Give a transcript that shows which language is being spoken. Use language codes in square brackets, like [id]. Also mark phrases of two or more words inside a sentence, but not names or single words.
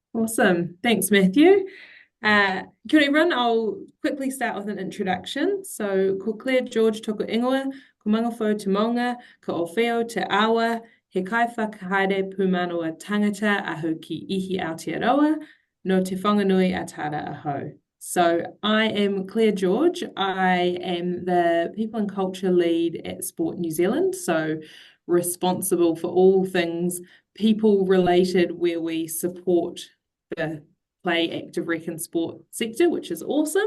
[en] Awesome. Thanks, Matthew. [mi] Kia ora, [en] everyone. I'll quickly start with an introduction. So, [mi] ko Claire George toko ingoa, ko mangawhau te maunga, ko owheo te awa, he kai whakahaere pūmanawa tangata ahu ki ihi Aotearoa, no te whanganui a tara aho. [en] So, I am Claire George. I am the People and Culture Lead at Sport New Zealand. So, responsible for all things people related where we support the play, active rec and sport sector, which is awesome.